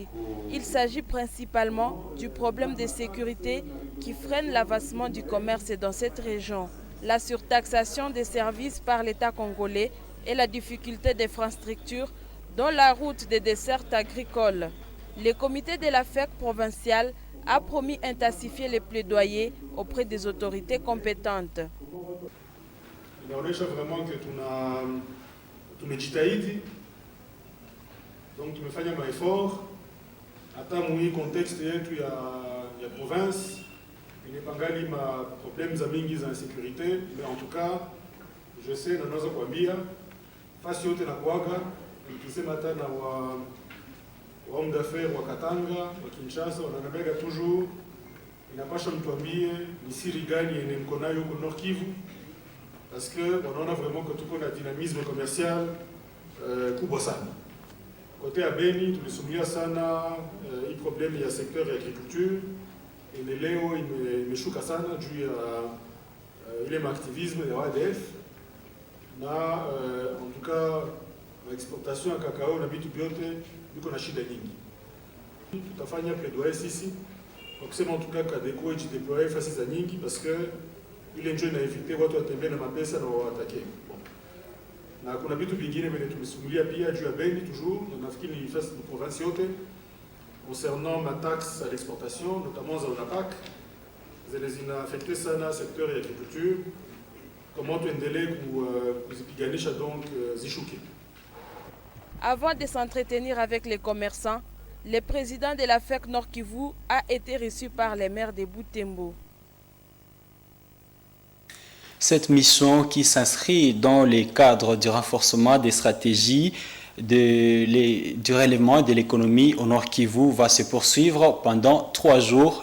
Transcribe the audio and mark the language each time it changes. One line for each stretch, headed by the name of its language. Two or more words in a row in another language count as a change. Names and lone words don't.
French: Il s'agit principalement du problème de sécurité qui freine l'avancement du commerce dans cette région, la surtaxation des services par l'État congolais et la difficulté d'infrastructures dont la route des dessertes agricoles. Le comité de la FEC provinciale a promis d'intensifier les plaidoyers auprès des autorités compétentes.
Swahili: Il inaonyesha
French: vraiment que
Swahili: tumejitahidi, donc tumefanya maeffort hata mwi contexte yetu ya province inepangali ma problème za mingi za insécurité,
French: mais en tout cas je sais
Swahili: na naweza kuambia fasi yote na kuaga nikisema hata na
French: homme d'affaires
Swahili: wa Katanga wa Kinshasa wananabega toujours inapasha mtuambie ni siri gani yenye mko nayo huko Nord Kivu.
French: Parce que on a vraiment que tout un dynamisme commercial
Swahili: kubwa sana.
French: Côté à Beni,
Swahili: tulisumia sana i problème ya secteur ya agriculture et leo imeshuka sana juu ya ile activisme ya ADF na
French: en tout cas l'exportation
Swahili: ya cacao na vitu vyote biko na shida nyingi. Tutafanya plaidoyer sisi kwa kusema
French: en tout cas
Swahili: Kadeko ijideployer fasi za nyingi
French: parce que
Swahili: ile ndio inaevite watu watembee na mapesa na waatake. Na kuna vitu vingine vile tumesumulia pia juu ya Beni toujours, na nafikiri ni fasi
French: de province
Swahili: yote
French: concernant ma taxe à l'exportation, notamment
Swahili: za UNAPAC, zile zina affecté sana secteur ya agriculture. Comment tuendelee kuzipiganisha donc zishuke.
French: Avant de s'entretenir avec les commerçants, le président de la FEC Nord Kivu a été reçu par les maires de Butembo. Cette mission qui s'inscrit dans le cadre du renforcement des stratégies du relèvement de l'économie au Nord Kivu va se poursuivre pendant 3 jours.